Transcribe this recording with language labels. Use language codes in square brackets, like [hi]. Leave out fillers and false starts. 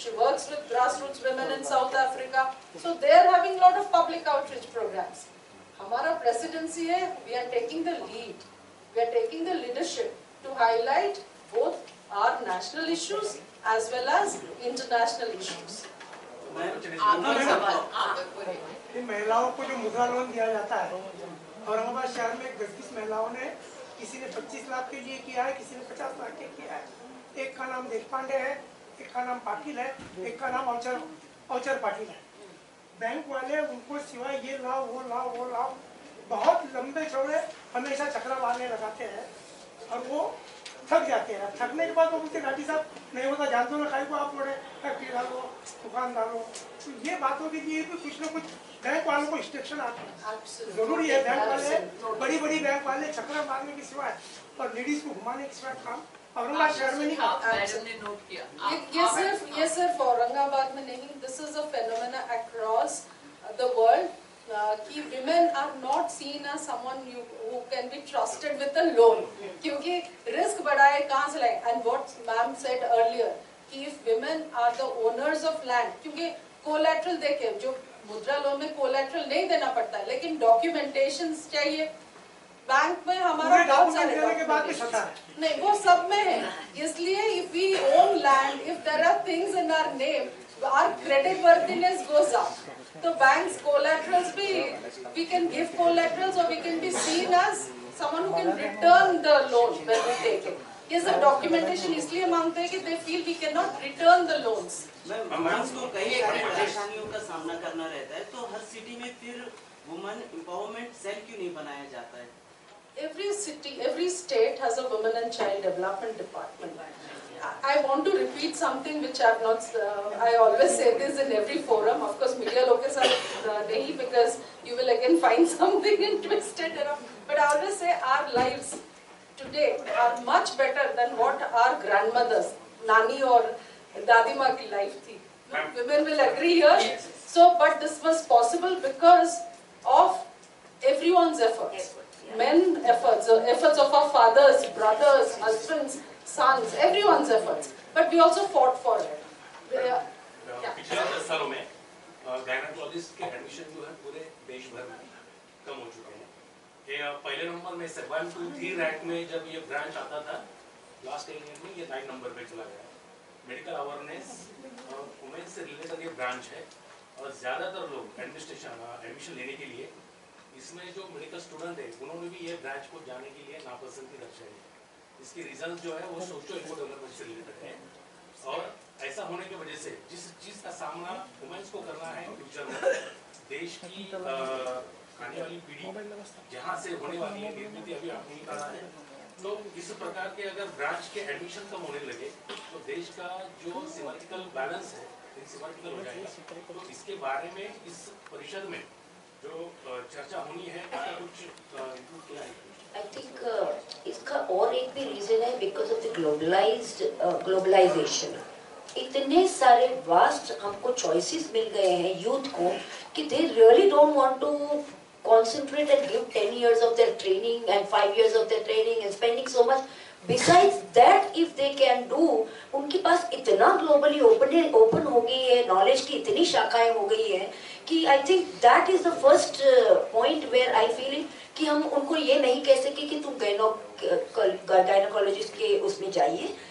[en] She works with grassroots women in South Africa. So they are having a lot of public outreach programs. [hi] हमारा [en] presidency है, we are taking the lead. We are taking the leadership to highlight both our national issues as well as international issues. [hi] इन महिलाओं को जो मुद्रा loan दिया जाता है, औरंगाबाद शहर में 10-20 महिलाओं ने, किसी ने 25 लाख के लिए किया है, किसी ने 50 लाख के किया है। एक का नाम देशपांडे है, एक का नाम पाटिल है, एक का नाम औचर पाटिल है। बैंक वाले उनको सिवाय ये लाओ वो लाओ वो लाओ बहुत लंबे चौड़े हमेशा चक्रा मारने लगाते हैं और वो थक जाते हैं। थकने के बाद वो बोलते घाटी साहब नहीं होता जानते हो ना, खाई को आप मोड़े फैक्ट्री डालो, दुकान डालो। तो ये बातों के लिए भी कुछ ना कुछ बैंक वालों को इंस्ट्रक्शन आते हैं। जरूरी है बैंक वाले बड़ी बैंक वाले चक्रा मारने के सिवाय और लेडीज को घुमाने के सिवाय काम औरंगाबाद शहर में नहीं करते। ये सिर्फ औरंगाबाद में नहीं, [en] this is a phenomena across the world कि women are not seen as someone who can be trusted with a loan, [hi] क्योंकि रिस्क बड़ा है, कहाँ से लाएं? [en] And what ma'am said earlier [hi] कि [en] if women are the owners of land, [hi] क्योंकि collateral देखे, जो मुद्रा लोन में collateral नहीं देना पड़ता है, लेकिन documentations चाहिए। बैंक में हमारा बहुत सारे नहीं, वो सब में है। इसलिए [en] if we own land, if there are things in our name, our credit worthiness goes up. So banks collaterals we can give collaterals or we can be seen as someone who can return the loan when we take it. [hi] ये सब documentation इसलिए मांगते हैं कि [en] they feel we cannot return the loans. [hi] Women's को कई परेशानियों का सामना करना रहता है, तो हर सिटी में फिर वुमेन एम्पावरमेंट सेल क्यों नहीं बनाया जाता है? [en] Every city, every state has a women and child development department. I want to repeat something which I have not. I always say this in every forum. Of course, media [hi] लोग के साथ नहीं, [en] because you will again find something and twist it around. But I always say our lives today are much better than what our grandmothers, Nani or Dadi Ma की life थी. Women will agree here. So, but this was possible because of everyone's efforts. Men efforts, efforts of our fathers, brothers, husbands, sons, everyone's efforts. But we also fought for it. [hi] पिछले 10 सालों में gynaecologist के admission जो है पूरे देश भर में कम हो चुके हैं। ये पहले नंबर में से 1, 2, 3 रैंक में जब ये ब्रांच आता था, लास्ट ईयर में ये 9 नंबर पे चला गया। मेडिकल अवेयरनेस और वुमेन से रिलेटेड ये ब्रांच है और ज़्यादातर लोग एडमिशन लेने के लिए इसमें जो मेडिकल स्टूडेंट है उन्होंने भी ये ब्रांच को जाने के लिए नापसंदी दर्शाई है। इसकी रीजन जो है वो सोशो इको डेवलपमेंट से रिलेटेड है और ऐसा होने की वजह से जिस चीज़ का सामना वुमेन्स को करना है फ्यूचर में, देश की आने वाली पीढ़ी जहाँ से होने वाली है निर्मित अभी आपने ही कहा है, तो इस प्रकार के अगर ब्रांच के एडमिशन कम होने लगे तो देश का जो सिमेट्रिकल बैलेंस है सिमेट्रिकल हो जाएगा। तो इसके बारे में इस परिषद में जो चर्चा होनी है उसका कुछ क्या है? [en] I think [hi] इसका और एक भी रीजन है [en] because of the globalization. [hi] इतने सारे वास्ट हमको चॉइसेस मिल गए हैं यूथ को [en] कि they really don't want to concentrate and give 10 years of their training and 5 years of their training and spending so much. Besides that, if they can do, [hi] उनके पास इतना globally open हो गई है, knowledge की इतनी शाखाएं हो गई है कि [en] I think that is the first point where I feel [hi] कि हम उनको ये नहीं कह सके कि तुम गायनोकोलॉजिस्ट के उसमें जाइए।